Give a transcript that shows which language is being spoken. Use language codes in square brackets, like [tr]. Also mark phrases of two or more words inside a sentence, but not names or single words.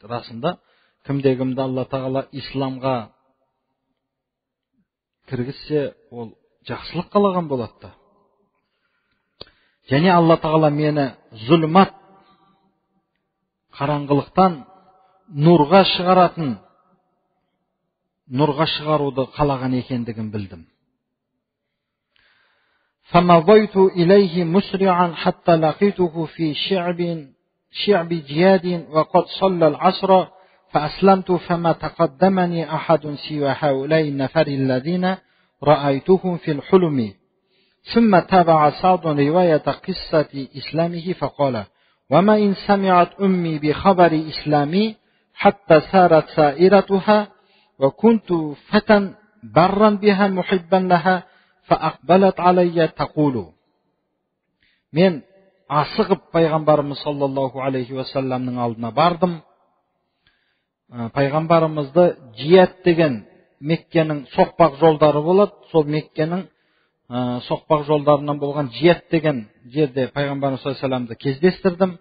[kk] Расында кімде-кімді Алла тағала исламға кіргізсе, ол жақсылық қалаған болады. Және Алла тағала мені зұлмат, қараңғылықтан нұрға шығаруды қалаған екендігін білдім. [ar] فمضيت إليه مسرعا حتى لقيته في شعب جياد وقد صلى العصر فأسلمت فما تقدمني أحد سوى هؤلاء النفر الذين رأيتهم في الحلم. ثم تابع سعد رواية قصة إسلامه فقال وما إن سمعت أمي بخبر إسلامي حتى سارت سائرتها وكنت فتى برا بها محبا لها فأقبلت علي تقول. [kk] Мен асығып пайғамбарымыз [ar] صلى الله عليه وسلم [kk] алдына бардым. Пайғамбарымызды Жият деген Меккенің соқпақ жолдары болады. Сол Меккенің соқпақ жолдарынан болған Жият деген жерде пайғамбарымыз [ar] صلى الله عليه وسلم [kk] кездестірдім.